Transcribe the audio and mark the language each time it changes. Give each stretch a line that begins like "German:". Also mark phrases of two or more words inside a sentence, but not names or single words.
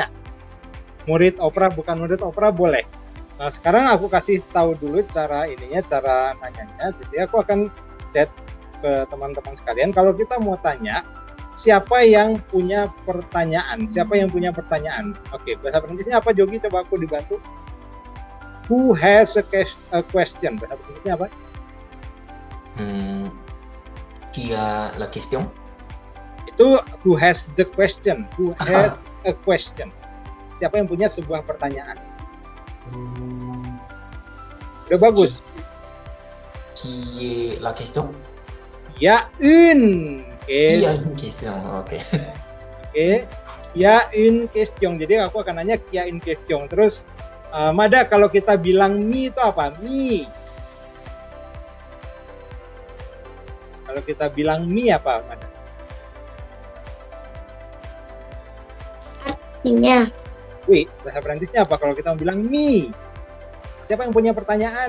Indonesian: Murid opera bukan murid opera boleh. Nah, sekarang aku kasih tahu dulu cara nanyanya. Jadi aku akan chat ke teman-teman sekalian. Kalau kita mau tanya, siapa yang punya pertanyaan? Siapa yang punya pertanyaan? Oke, bahasa Prancisnya apa, Jogi? Coba aku dibantu.
English: Who has a question?
Indonesian: Bahasa Prancisnya apa?
French: Qui a la question?
Indonesian: Itu
English: who has the question. Who has a question?
Indonesian: Siapa yang punya sebuah pertanyaan? Udah bagus.
French: Qui est la question? Ya, une. Qui a une question?
Indonesian: Oke. Oke. Ya,
French: une question.
Indonesian: Jadi aku akan nanya
French: kia une question.
Indonesian: Terus, Mada, kalau kita bilang mi itu apa? Mi. Kalau kita bilang mi apa, Mada? Artinya. Wih, bahasa Perancisnya apa kalau kita bilang mi? Siapa yang punya pertanyaan?